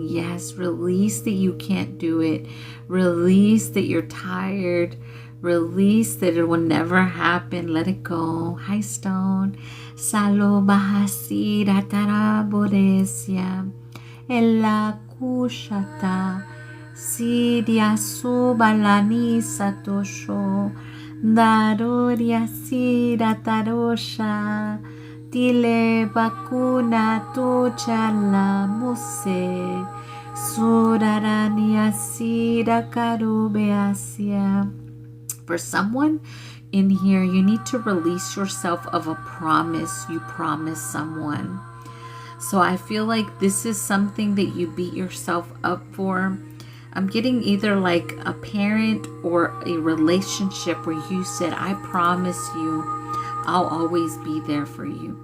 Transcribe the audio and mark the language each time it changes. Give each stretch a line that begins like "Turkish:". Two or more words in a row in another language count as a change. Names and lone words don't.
English: Yes, release that you can't do it. Release that you're tired. Release that it will never happen. Let it go. Hi, Stone. Salo bahasira taraboresia. Ella kushata. Siria subalani satosho. Daroria sira tarosha. Tile bakuna tuchala muse. Surarania sira karubeasia. For someone in here, you need to release yourself of a promise you promised someone. So I feel like this is something that you beat yourself up for. I'm getting either like a parent or a relationship where you said, I promise you I'll always be there for you.